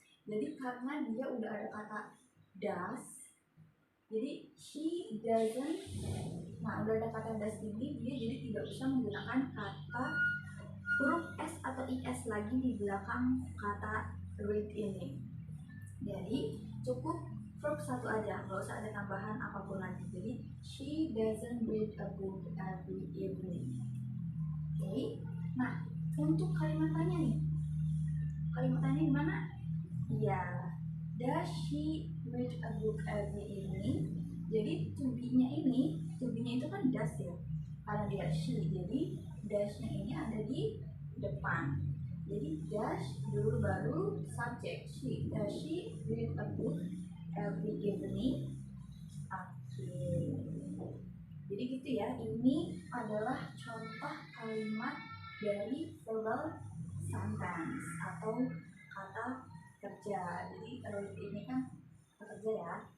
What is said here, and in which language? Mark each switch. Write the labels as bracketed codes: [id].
[id] Jadi karena dia udah ada kata does, jadi she doesn't. Nah, udah ada kata does ini, dia jadi tidak bisa menggunakan kata huruf s atau is lagi di belakang kata read ini. Jadi cukup verb satu aja, nggak usah ada tambahan apapun lagi. Jadi [en] she doesn't read a book every evening. Oke. [id] Nah, untuk kalimat tanya nih, kalimat tanya di mana? [en] Iya, does she read a book every evening? [id] Jadi to be-nya itu kan does ya, karena dia she, jadi does-nya ini ada di depan. Jadi does dulu baru subject she. [en] Does she read a book every evening? [id] Oke. Jadi gitu ya. Ini adalah contoh kalimat dari verbal sentence atau kata kerja. Jadi ini kan kata kerja ya.